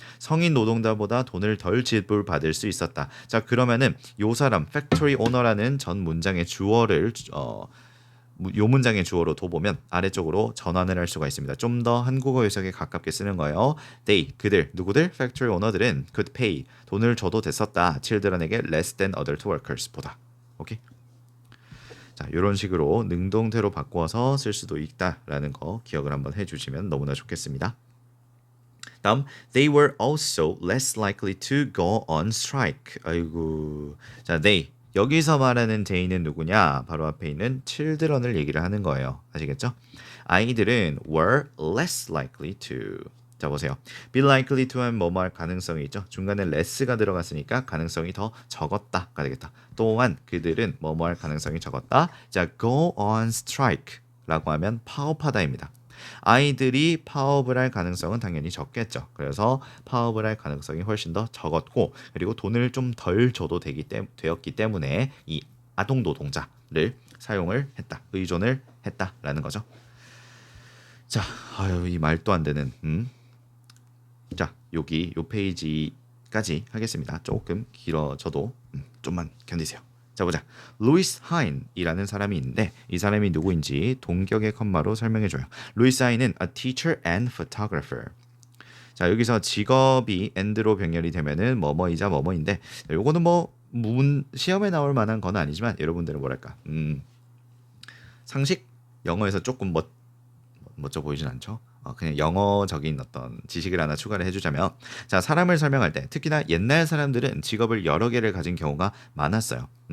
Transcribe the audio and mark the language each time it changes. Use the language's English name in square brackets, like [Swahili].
[Korean] 성인 노동자보다 돈을 덜 지불받을 수 있었다. 자, 그러면은 요 사람 factory owner 라는 전 문장의 주어를 요 문장의 주어로 둬보면 아래쪽으로 전환을 할 수가 있습니다. 좀 더 한국어 해석에 가깝게 쓰는 거예요. They, 그들, 누구들? 팩토리 오너들은 could pay, 돈을 줘도 됐었다. children에게 less than adult workers 보다. 오케이? 자, 이런 식으로 능동태로 바꿔서 쓸 수도 있다라는 거 기억을 한번 해주시면 너무나 좋겠습니다. [English] 다음, they were also less likely to go on strike. [Korean] 아이고, 자, they 여기서 말하는 they는 누구냐? 바로 앞에 있는 children을 얘기를 하는 거예요. 아시겠죠? 아이들은 were less likely to. 자, 보세요. be likely to 하면 뭐뭐 할 가능성이 있죠. 중간에 less가 들어갔으니까 가능성이 더 적었다가 되겠다. 또한 그들은 뭐뭐 할 가능성이 적었다. 자, go on strike 라고 하면 파업하다입니다. 아이들이 파업을 할 가능성은 당연히 적겠죠. 그래서 파업을 할 가능성이 훨씬 더 적었고, 그리고 돈을 좀 덜 줘도 되었기 때문에 이 아동노동자를 사용을 했다, 의존을 했다라는 거죠. 자, 아유, 이 말도 안 되는 자, 여기 요 페이지까지 하겠습니다. 조금 길어져도 좀만 견디세요. 자, 보자. 루이스 하인이라는 사람이 있는데 이 사람이 누구인지 동격의 컴마로 설명해줘요. 루이스 하인은 a teacher and photographer. 자, 여기서 직업이 and로 병렬이 되면은 뭐뭐이자 뭐뭐인데 요거는 뭐 시험에 나올 만한 건 아니지만 여러분들은 뭐랄까 상식 영어에서 조금 멋져 보이진 않죠. 그냥 영어적인 어떤 지식을 하나 추가를 해주자면, 자, 사람을 설명할 때 특히나 옛날 사람들은 직업을 여러 개를 가진 경우가 많았어요.